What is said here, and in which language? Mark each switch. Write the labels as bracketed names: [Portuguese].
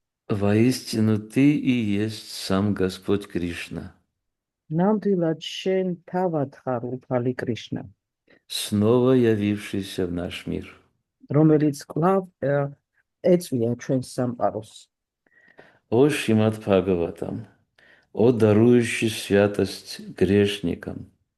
[Russian] Воистину Ты и есть сам Господь Кришна, [Georgian] ნამდვილად შენ თავად ხარ უფალი კრიშნა, [Russian] снова явившийся в наш мир. [Georgian] რომელიც კვლავ ეწვია ჩვენს სამყაროს. [Russian] О Шримад Бхагаватам, о дарующий святость грешникам.